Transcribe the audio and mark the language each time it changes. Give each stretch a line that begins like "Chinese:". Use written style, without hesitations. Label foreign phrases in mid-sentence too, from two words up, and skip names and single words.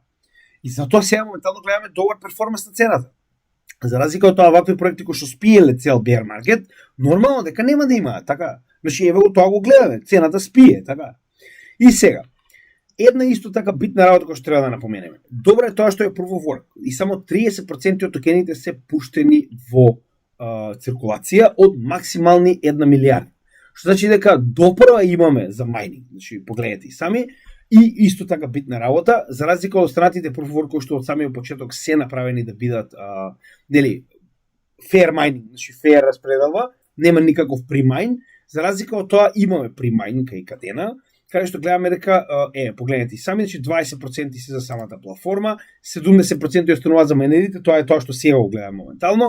Macedonian: И затоа сега моментално гледаме добар перформанс на цената. За разлика од тоа вакви проекти кои што спиеле цел
English: bear market,
Macedonian: нормално дека нема да имаат, така? Значи еве го тоа го гледаме, цената спие, така? И сега, една исто така битна работа која што треба да напоменеме. Добро е тоа што е
English: proof of work
Macedonian: и само 30% од токените се пуштени во циркулација од максимални 1 милиарда. Што значи дека допрва имаме за майнинг, значи погледнете и сами. И исто така битна работа, за разлика од останатите
English: proof of work
Macedonian: кои што од самиот почеток се направени да бидат нели
English: fair mining,
Macedonian: значи fair распределба, нема никаков pre-mine. За разлика од тоа имаме pre-mine кај Кадена, каде што гледаме дека погледнете и сами, значи 20% се за самата платформа, 70% остануваат за майнерите, тоа е тоа што сега го гледаме моментално.